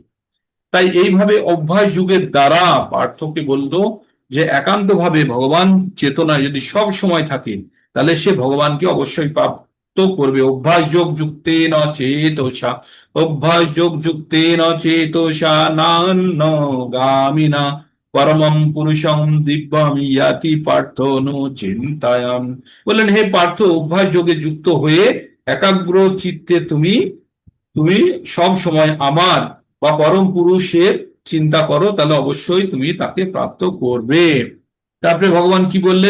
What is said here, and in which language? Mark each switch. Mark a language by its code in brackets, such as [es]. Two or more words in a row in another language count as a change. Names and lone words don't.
[bn] তাই এইভাবে অভ্যাস যুগের দ্বারা পার্থকে বলতো যে একান্ত ভাবে ভগবান চেতনায় যদি সব সময় থাকে, তাহলে সে ভগবানকে অবশ্যই প্রাপ্ত করবে। [sa] अभ्यास योग युक्ते न चेतसा, अभ्यास योग युक्ते न चेतसा नान्य गामिना परमं पुरुषं दिव्यं याति पार्थ अनु चिन्तयन्। [bn] বললেন, হে পার্থ, অভ্যাস যোগে যুক্ত হয়ে একাগ্র চিত্তে তুমি তুমি সব সময় আমার বা পরম পুরুষের চিন্তা করো, তাহলে অবশ্যই তুমি তাকে প্রাপ্ত করবে। তারপরে ভগবান কি বললেন?